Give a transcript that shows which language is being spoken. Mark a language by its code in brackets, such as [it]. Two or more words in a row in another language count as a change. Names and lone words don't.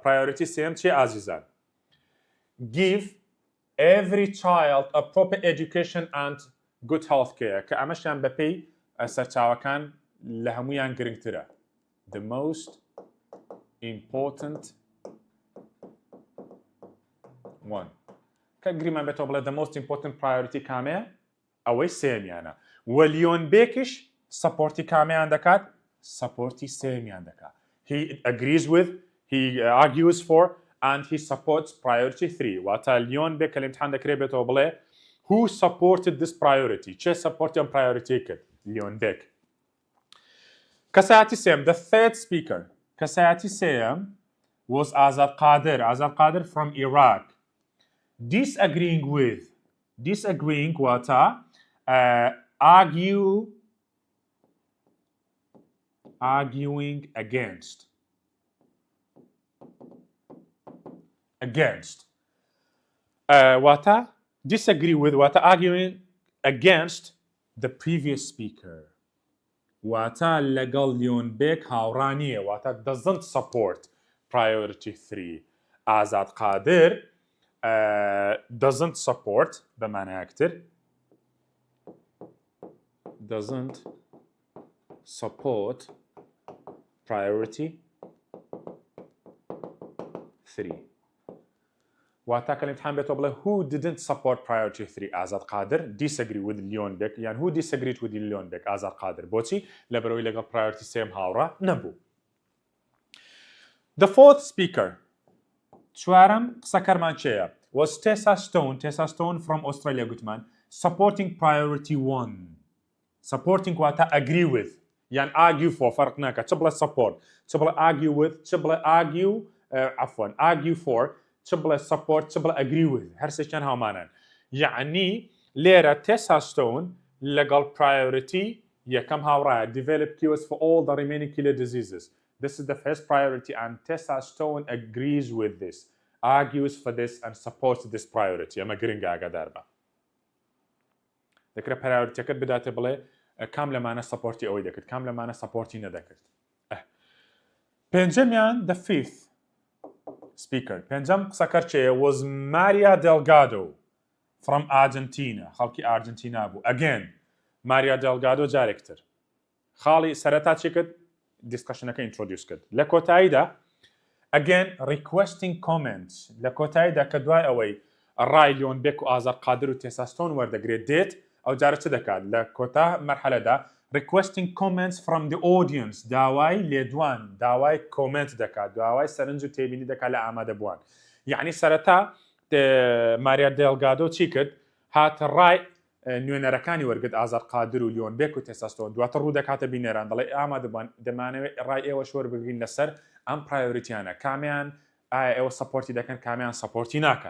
[ckb] پرایۆریتی سێم چی ئازیزان؟ [en] give every child a proper education and good health care [ckb] کە ئەمەشیان بەپێی سەرچاوەکان لە هەمویان گرنگترە. [en] the most important one [ckb] کە گریمان بێتەوە بڵێ [en] the most important priority کامەیە؟ [ckb] ئەوەی سێمیانە. وە لیۆن بێکیش سپۆرتی کامیان دەکات؟ سپۆرتی سێمیان دەکات. [en] he agrees with, he argues for and he supports priority 3 [ckb] واتە لیۆن بێک کە لە ئیمتحان دەکرێت بێتەوە بڵێ [en] who supported this priority [ckb] چێ سپۆرتی ئەم پرایۆریتی کرد؟ لیۆن بێک. کەسایەتی سێم [en] the third speaker [ckb] کەسایەتی سێم was ئازاد قادر. [en] ئازاد قادر from Iraq. disagreeing with disagreeing واتە arguing against واتە disagree with واتە arguing against the previous speaker واتە [ckb] لەگەڵ لیۆن بێک هاوڕانیە [en] واتە doesn't support priority 3. ئازاد قادر doesn't support بەمانایەکتر doesn't support priority 3 [ckb] واتە کە لەمتحان بێتەوە بڵێ [en] who didn't support priority 3 ئازاد قادر disagree with لیۆن بێک یان who disagreed with لیۆن بێک ئازاد قادر [ckb] بۆچی لەبەرەوەی لەگەڵ priority 3 هاوڕا نەبوو. [en] the fourth speaker [ckb] چوارەم قسەکەرمان چێیە؟ [en] was Tessa Stone from Australia گوتمان supporting priority 1 supporting واتە agree with یان argue for [ckb] فەرق ناکات چ بڵێ [en] support [ckb] چ بڵێ [en] argue with [ckb] چ بڵێ [en] argue for [ckb] چ بڵێ [en] support [ckb] چ بڵێ [en] agree with [ckb] هەرسێکیان هاومانن. یعنی لێرە Tessa Stone لەگەڵ priority یەکەم هاوڕایە [en] develop cures for all the remaining killer diseases. This is the first priority and Tessa Stone agrees with this, argues for this and supports this priority. [ckb] ئەمە گرنگە ئاگادار بە. دەکرێت پرایۆریتیەکەت بداتێ بڵێ کام لەمانە سپۆرتی ئەوەی دەکرد کام لەمانە سپۆرتی نەدەکرد. پێنجەمیان [en] the fifth speaker [ckb] پێنجەم قسەکەر چێە [en] was Maria Delgado from Argentina [ckb] خەڵکی ئارجنتینا بوو. again Maria Delgado جارێکتر خاڵی سەرەتا چی کرد؟ دیسکشنەکە introduce کرد. لە کۆتاییدا [en] again requesting comments [ckb] لە کۆتاییدا کە دوای ئەوەی ڕای لیۆن بێک و ئازاد قادر و تێسا ستۆن وەردەگرێت دێت ئەو جارە چ دەکات لە کۆتا مەرحەلەدا [en] requesting comments from the audience [ckb] داوای لێدوان داوای کۆمنت دەکات داوای سەرنج و تێبینی دەکات لە ئامادەبووان. یعنی سەرەتا ماریا دێلگادۆ چی کرد؟ هاتە ڕای نوێنەرەکانی وەرگرت ئازاد قادر و لیۆن بێک و تێسا ستۆن دواتە ڕوو دەکاتە بینێران دەڵێ ئامادەبووان دەمانەوێت ڕای ئێوە شۆر بگرین لەسەر ئەم پرایۆریتیانە کامیان ئایا ئێوە سپۆرتی دەکەن کامیان سپۆرتی ناکەن.